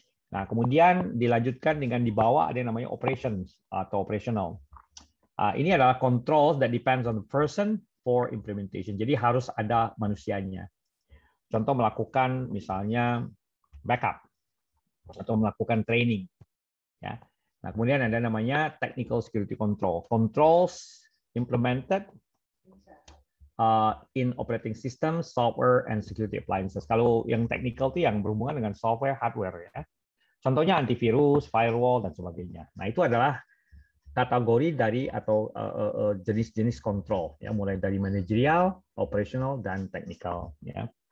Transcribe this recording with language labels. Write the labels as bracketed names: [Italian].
[Indonesian] Nah, kemudian dilanjutkan dengan di bawah ada yang namanya operations atau operational. Ini adalah [English] controls that depends on the person for implementation. [Indonesian] Jadi harus ada manusianya. Contoh melakukan misalnya backup atau melakukan training. Ya. Nah, kemudian ada namanya technical security control. [English] Controls implemented in operating system, software, and security appliances. [Indonesian] Kalau yang technical itu yang berhubungan dengan software, hardware. Ya. Contohnya antivirus, firewall, dan sebagainya. Nah, itu adalah kategori dari atau jenis-jenis kontrol, ya, mulai dari manajerial, operational, dan technical. Ya.